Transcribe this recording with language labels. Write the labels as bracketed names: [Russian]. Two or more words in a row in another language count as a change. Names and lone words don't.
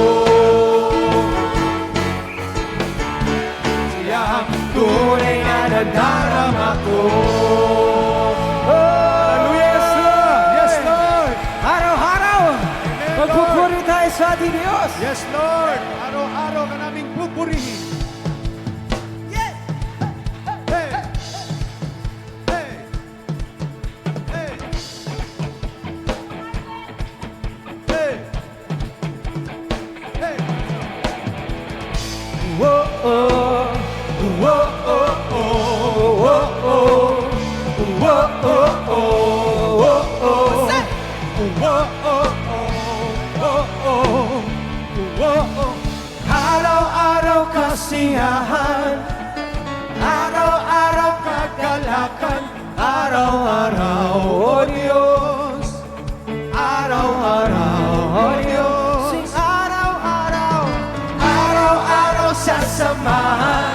[Filipino] Kasiyahan, tunay na nadarama ko. [English] Yes, Lord! Yes, Lord! [Filipino] Araw-araw, magpupuri tayo sa ating Diyos. [English] Yes, Lord! [Filipino] Araw-araw ka naming pupurihin. [English] Yes! Hey! Hey! Hey! Hey! Hey! Whoa, oh, whoa, oh, oh, whoa, oh, whoa, oh, oh, whoa, oh, whoa, oh, oh, whoa, oh. [Filipino] Araw-araw kasiyahan, araw-araw kagalakan, araw-araw, oh Diyos, araw-araw, oh Diyos. Sing araw-araw, araw-araw sasamahan.